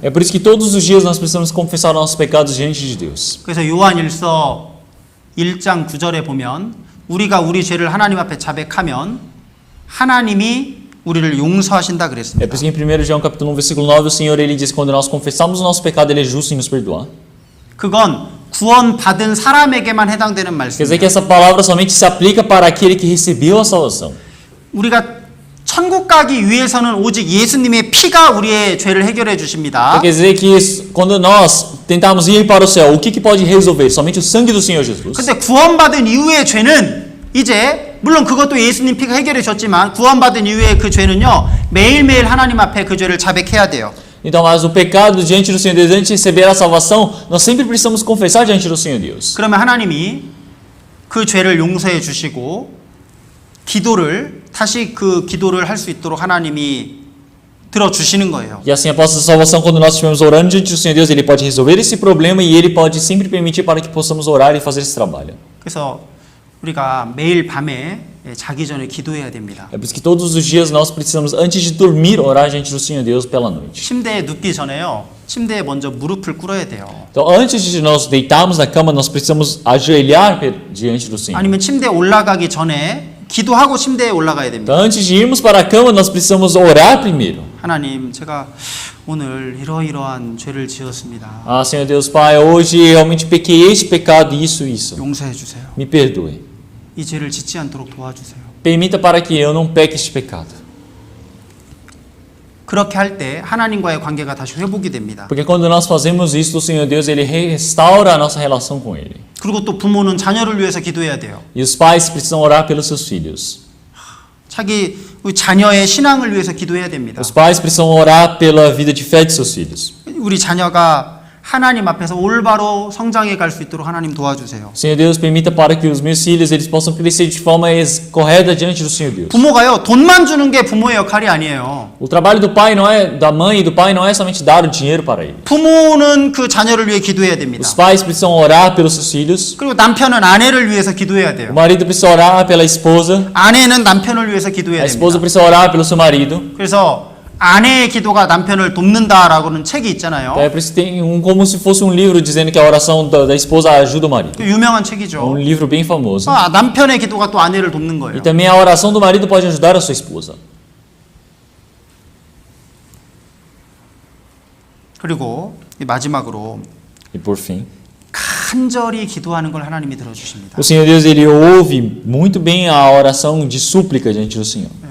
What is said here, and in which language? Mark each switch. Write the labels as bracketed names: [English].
[Portuguese] É por isso que todos os dias nós precisamos confessar nossos pecados diante de Deus. [Korean] 그래서 요한일서 1장 9절에 보면 우리가 우리 죄를 하나님 앞에 자백하면 하나님이 우리를 용서하신다 [Portuguese] É [Korean] 그랬습니다. [Portuguese] por isso que em 1 João capítulo 1 versículo 9 o Senhor ele diz quando nós confessamos o nosso pecado ele é justo em nos perdoar. [Korean] 그건 구원받은 사람에게만 해당되는 [Portuguese] Quer dizer que essa palavra somente se aplica para aquele que recebeu a salvação. [Korean] 우리가 천국 가기 위해서는 오직 예수님의 피가 우리의 죄를 해결해 주십니다. [Portuguese] Então, quer dizer que quando nós tentamos ir para o céu, o que pode resolver? Somente o sangue do Senhor Jesus. [Korean] 근데 구원받은 이후의 죄는 이제 물론 그것도 예수님 피가 해결해 줬지만 구원받은 이후의 그 죄는요, 매일매일 하나님 앞에 그 죄를 자백해야 돼요. [Portuguese] Então, mas o pecado diante do Senhor Deus, antes de receber a salvação, nós sempre precisamos confessar diante do Senhor Deus. [Korean] 그러면 하나님이 그 죄를 용서해 주시고 기도를 다시 그 기도를 할 수 있도록 하나님이 들어주시는 거예요. [Portuguese] E assim, após a salvação, quando nós estivermos orando diante do Senhor Deus, Ele pode resolver esse problema e Ele pode sempre permitir para que possamos orar e fazer esse trabalho. [Korean] 그래서 우리가 매일 밤에 자기 전에 기도해야 됩니다. [Portuguese] É por isso que todos os dias nós precisamos, antes de dormir, orar diante do Senhor Deus pela noite. [Korean] 침대에 눕기 전에요. 침대에 먼저 무릎을 꿇어야 돼요. [Portuguese] Então, antes de nós deitarmos na cama, nós precisamos ajoelhar diante do Senhor. [Korean] 아니면 침대에 올라가기 전에 기도하고 침대에 올라가야 됩니다. [Portuguese] Então, antes de irmos para a cama, nós precisamos orar primeiro. [Korean] 하나님, 제가 오늘 이러이러한 죄를 지었습니다. [Portuguese] Ah, Senhor Deus Pai, hoje realmente pequei este pecado, isso, isso. [Korean] 용서해 주세요. [Portuguese] Me perdoe. [Korean] 이 죄를 짓지 않도록 도와주세요. [Portuguese] Permita para que eu não peque este pecado. [Korean] 그렇게 할 때 하나님과의 관계가 다시 회복이 됩니다. [Portuguese] Porque quando nós fazemos isso, o Senhor Deus, Ele restaura a nossa relação com Ele. [Korean] 그리고 또 부모는 자녀를 위해서 기도해야 돼요. [Portuguese] E os pais precisam orar pelos seus filhos. [Korean] 자기 우리 자녀의 신앙을 위해서 기도해야 됩니다. [Portuguese] Os pais precisam orar pela vida de fé de seus filhos. [Korean] 우리 자녀가 하나님 앞에서 올바로 성장해 갈 수 있도록 하나님 도와주세요. [Portuguese] Senhor Deus, permita para que os meus filhos eles possam crescer de forma correta diante do Senhor Deus. [Korean] 부모가요, 돈만 주는 게 부모의 역할이 아니에요. [Portuguese] O trabalho do pai não é da mãe e do pai não é somente dar o dinheiro para ele. [Korean] 부모는 그 자녀를 위해 기도해야 됩니다. [Portuguese] Os pais precisam orar pelos seus filhos. [Korean] 그리고 남편은 아내를 위해서 기도해야 [Portuguese] O [Korean] 돼요. [Portuguese] marido precisa orar pela esposa. [Korean] 아내는 남편을 위해서 기도해야 [Portuguese] A esposa [Korean] 됩니다. [Portuguese] precisa orar pelo seu marido. [Korean] 그래서 아내의 기도가 남편을 돕는다라고는 책이 있잖아요. [Portuguese] É por isso que tem como se fosse um livro dizendo que a oração da esposa ajuda o marido. [Korean] 그 유명한 [Portuguese] É [Korean] 책이죠. [Portuguese] um livro bem famoso. [Korean] 남편의 기도가 또 아내를 돕는 거예요. [Portuguese] E também a oração do marido pode ajudar a sua esposa. [Korean] 그리고 마지막으로 [Portuguese] E por fim, [Korean] 간절히 기도하는 걸 하나님이 들어주십니다. [Portuguese] o Senhor Deus ele ouve muito bem a oração de súplica diante do Senhor.